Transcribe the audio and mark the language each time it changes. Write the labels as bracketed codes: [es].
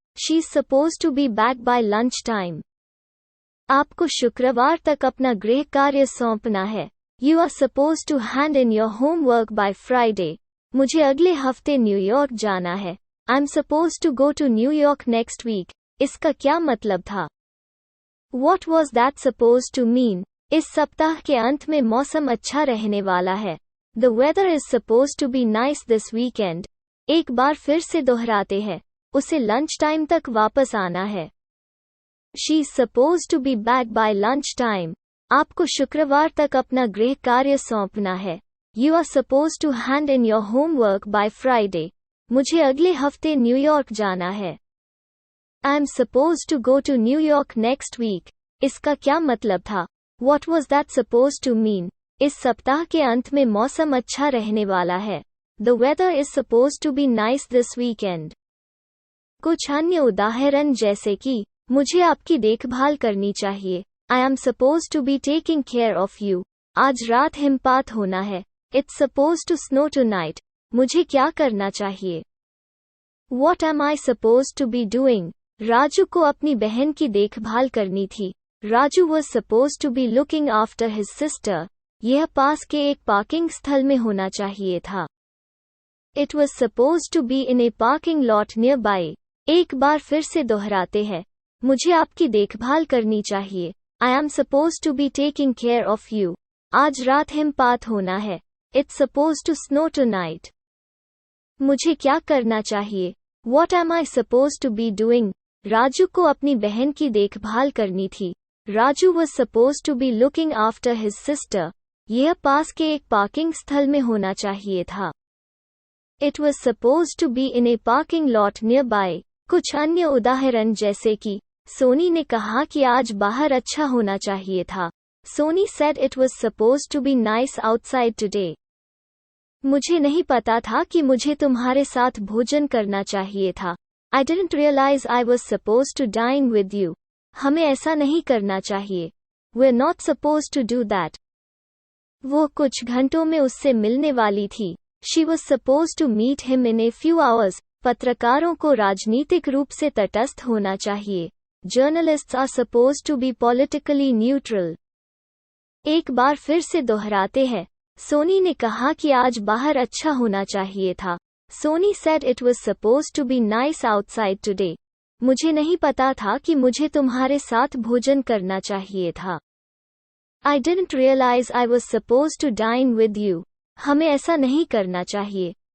[en] She is suppose to be back by lunch time. [hi] आपको शुक्रवार तक अपना गृह कार्य सौंपना है। [en] You are suppose to hand in your homework by Friday. [hi] मुझे अगले हफ्ते न्यूयॉर्क जाना है। [en] I am suppose to go to New York next week. [hi] इसका क्या मतलब था? [en] What was that supposed to mean? [hi] इस सप्ताह के अंत में मौसम अच्छा रहने वाला है। [en] The weather is supposed to be nice this weekend. [hi] एक बार फिर से दोहराते हैं, उसे लंच टाइम तक वापस आना है। [en] She is supposed to be back by lunch time. [hi] आपको शुक्रवार तक अपना गृह कार्य सौंपना है। [en] You are supposed to hand in your homework by Friday. [hi] मुझे अगले हफ्ते न्यूयॉर्क जाना है। [en] I am supposed to go to New York next week. [hi] इसका क्या मतलब था? [en] What was that supposed to mean? [hi] इस सप्ताह के अंत में मौसम अच्छा रहने वाला है। [en] The weather is supposed to be nice this weekend. [hi] कुछ अन्य उदाहरण जैसे कि मुझे आपकी देखभाल करनी चाहिए। [en] I am supposed to be taking care of you. [hi] आज रात हिमपात होना है। [en] It's supposed to snow tonight. [hi] मुझे क्या करना चाहिए? [en] What am I supposed to be doing? [hi] Raju को अपनी बहन की देखभाल करनी थी। [en] Raju was supposed to be looking after his sister. [hi] यह पास के एक पार्किंग स्थल में होना चाहिए था। [en] It was supposed to be in a parking lot nearby. [hi] एक बार फिर से दोहराते हैं, मुझे आपकी देखभाल करनी चाहिए। [en] I am supposed to be taking care of you. [hi] आज रात हिमपात होना है। [en] It's supposed to snow tonight. [hi] मुझे क्या करना चाहिए? [en] What am I supposed to be doing? [hi] Raju को अपनी बहन की देखभाल करनी थी। [en] Raju was supposed to be looking after his sister. [hi] यह पास के एक पार्किंग स्थल में होना चाहिए था। [en] It was supposed to be in a parking lot nearby. [hi] कुछ अन्य उदाहरण जैसे कि सोनी ने कहा कि आज बाहर अच्छा होना चाहिए था। [en] Sony said it was supposed to be nice outside today. [hi] मुझे नहीं पता था कि मुझे तुम्हारे साथ भोजन करना चाहिए था। [en] I didn't realize I was supposed to dine with you. [hi] हमें ऐसा नहीं करना चाहिए। [en] We're not supposed to do that. [hi] वो कुछ घंटों में उससे मिलने वाली थी। [en] She was supposed to meet him in a few hours. [hi] पत्रकारों को राजनीतिक रूप से तटस्थ होना चाहिए। [en] Journalists are supposed to be politically neutral. [hi] एक बार फिर से दोहराते हैं, सोनी ने कहा कि आज बाहर अच्छा होना चाहिए था। [en] Sony said it was supposed to be nice outside today. [hi] मुझे नहीं पता था कि मुझे तुम्हारे साथ भोजन करना चाहिए था। [en] I didn't realize I was supposed to dine with you. [hi] हमें ऐसा नहीं करना चाहिए।